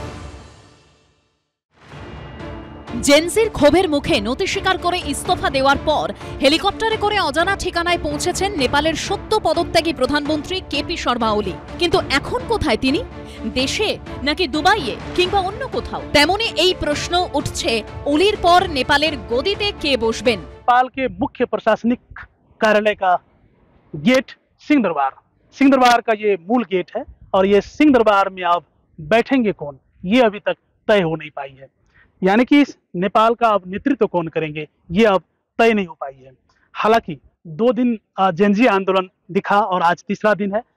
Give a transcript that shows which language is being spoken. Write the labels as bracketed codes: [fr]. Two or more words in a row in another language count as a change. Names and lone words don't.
[bn] জেনজির ক্ষোভের মুখে নতি স্বীকার করে ইস্তফা দেওয়ার পর হেলিকপ্টারে করে অজানা ঠিকানায় পৌঁছেছেন নেপালের সদ্য পদত্যাগী প্রধানমন্ত্রী কেপি শর্মা ওলি। কিন্তু এখন কোথায় তিনি? দেশে, নাকি দুবাইয়ে, কিংবা অন্য কোথাও? তেমনি এই প্রশ্ন উঠছে, ওলির পর নেপালের গদিতে কে বসবেন? [hi] नेपाल के मुख्य प्रशासनिक कार्यालय का गेट सिंह दरबार का ये मूल गेट है, और ये सिंह दरबार में अब बैठेंगे कौन, ये अभी तक तय हो नहीं पाई है। यानी कि नेपाल का अब नेतृत्व कौन करेंगे, ये अब तय नहीं हो पाई है। हालांकि 2 दिन जेनजी आंदोलन दिखा और आज तीसरा दिन है।